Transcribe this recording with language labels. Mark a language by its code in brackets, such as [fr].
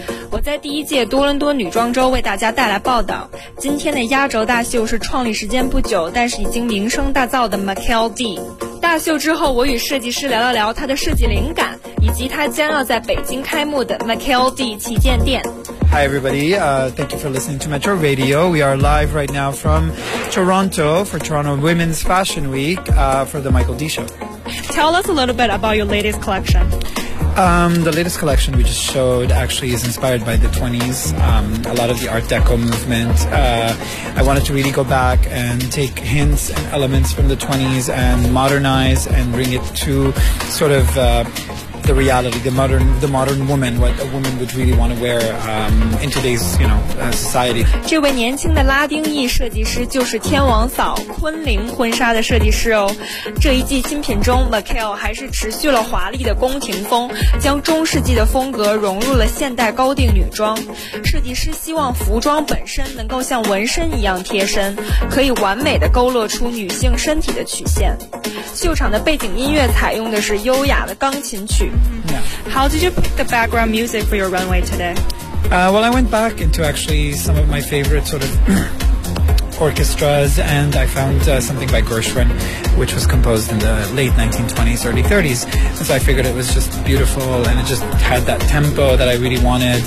[zh] 我在第一届多伦多女装周为大家带来报道。今天的压轴大秀是创立时间不久，但是已经名声大噪的 Mikel D。大秀之后，我与设计师聊了聊他的设计灵感，以及他将要在北京开幕的 Mikel D 旗舰店。 [en] Hi everybody, thank you for listening to Metro Radio. We are live right now from Toronto for Toronto Women's Fashion Week, for the Mikel D Show. Tell us a little bit about your latest collection. The latest collection we just showed actually is inspired by the 20s, a lot of the Art Deco movement. I wanted to really go back and take hints and elements from the 20s and modernize and bring it to sort of... the reality, the modern woman, what a woman would really want to wear in today's, you know, society. [zh] 这位年轻的拉丁裔设计师就是天王嫂昆凌婚纱的设计师哦。这一季新品中 ，Mikel 还是持续了华丽的宫廷风，将中世纪的风格融入了现代高定女装。设计师希望服装本身能够像纹身一样贴身，可以完美的勾勒出女性身体的曲线。秀场的背景音乐采用的是优雅的钢琴曲。 [en] Yeah. How did you pick the background music for your runway today? Well, I went back into actually some of my favorite sort of orchestras, and I found something by Gershwin, which was composed in the late 1920s, early 30s. And so I figured it was just beautiful, and it just had that tempo that I really wanted.